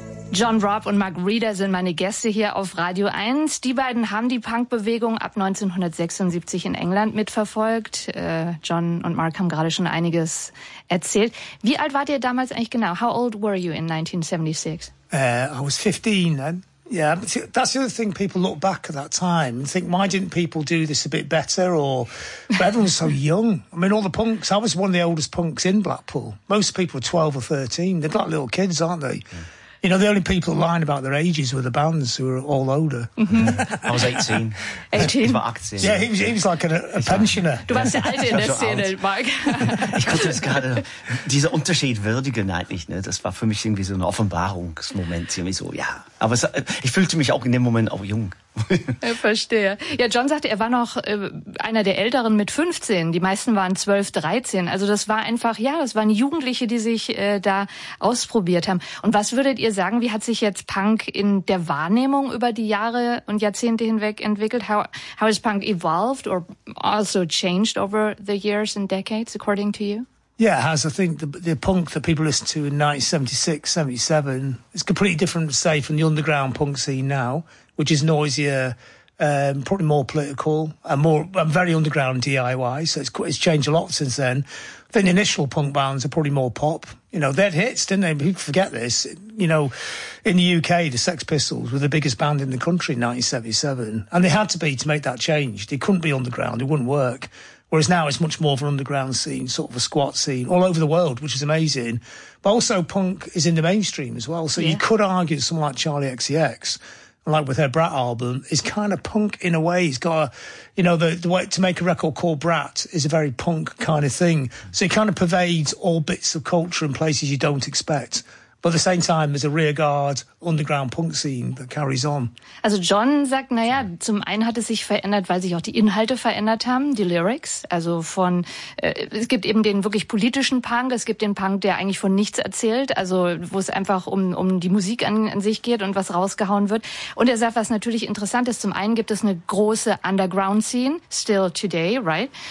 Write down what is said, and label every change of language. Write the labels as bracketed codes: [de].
[de] John Robb und Mark Reeder sind meine Gäste hier auf Radio 1. Die beiden haben die Punkbewegung ab 1976 in England mitverfolgt. John und Mark haben gerade schon einiges erzählt. Wie alt wart ihr damals eigentlich genau? [en] How old were you in 1976? I was 15 then. Yeah, that's the other thing. People look back at that time and think, why didn't people do this a bit better? Or, but everyone's so young. I mean, all the punks, I was one of the oldest punks in Blackpool. Most people are 12 or 13. They've got little kids, aren't they? Yeah. You know, the only people lying about their ages were the bands who were all older. Mm-hmm. I was 18. 18? [de] War 18. [en] Yeah, he was like a pensioner. [de] Du warst der Alte in der Szene, Mark. Ich konnte es gerade, dieser Unterschied würdigen eigentlich, ne? Das war für mich irgendwie so ein Offenbarungsmoment, irgendwie so, ja. Aber es, ich fühlte mich auch in dem Moment auch jung. Ich verstehe. Ja, John sagte, er war noch einer der Älteren mit 15. Die meisten waren 12, 13. Also das war einfach, ja, das waren Jugendliche, die sich da ausprobiert haben. Und was würdet ihr sagen, wie hat sich jetzt Punk in der Wahrnehmung über die Jahre und Jahrzehnte hinweg entwickelt? [en] How has Punk evolved or also changed over the years and decades, according to you? Yeah, it has. I think the punk that people listen to in 1976, 77, it's completely different, say, from the underground punk scene now, which is noisier, probably more political, and more and very underground DIY. So it's changed a lot since then. I think the initial punk bands are probably more pop. You know, they had hits, didn't they? People forget this. You know, in the UK, the Sex Pistols were the biggest band in the country in 1977. And they had to be to make that change. They couldn't be underground. It wouldn't work. Whereas now it's much more of an underground scene, sort of a squat scene, all over the world, which is amazing. But also punk is in the mainstream as well. So yeah. You could argue someone like Charlie XCX, like with her Brat album, is kind of punk in a way. He's got a, you know, the way to make a record called Brat is a very punk kind of thing. So it kind of pervades all bits of culture in places you don't expect. But at the same time, there's a rearguard underground punk scene that carries on. [de] Also John sagt, naja, zum einen hat es sich verändert, weil sich auch die Inhalte verändert haben, die Lyrics. Also von, es gibt eben den wirklich politischen Punk, es gibt den Punk, der eigentlich von nichts erzählt, also wo es einfach um die Musik an sich geht und was rausgehauen wird. Und er sagt, was natürlich interessant ist, zum einen gibt es eine große underground scene, [en] still today, right?